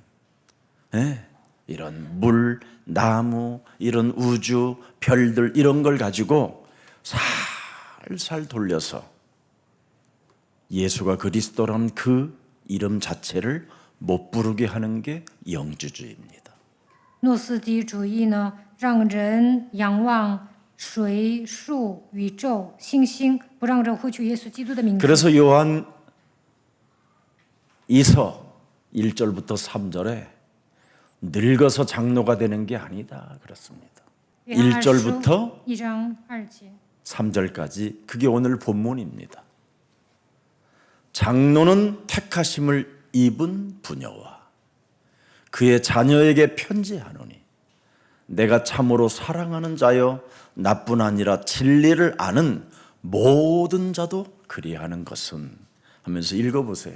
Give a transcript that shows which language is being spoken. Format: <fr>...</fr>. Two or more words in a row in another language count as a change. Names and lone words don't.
<ko>이런 물, 나무, 이런 우주, 별들 이런 걸 가지고 살살 돌려서 예수가 그리스도라는 그 이름 자체를 못 부르게 하는 게 영주주의입니다.</ko> <zh>诺斯底主义呢，让人仰望水、树、宇宙、星星，不让人呼求耶稣基督的名字。</zh> <ko>그래서 요한 2서 1절부터 3절에 늙어서 장로가 되는 게 아니다 그렇습니다. 1절부터 1장 2절 3절까지 그게 오늘 본문입니다. 장로는 택하심을 입은 부녀와 그의 자녀에게 편지하노니 내가 참으로 사랑하는 자여 나뿐 아니라 진리를 아는 모든 자도 그리하는 것은 하면서 읽어보세요.</ko>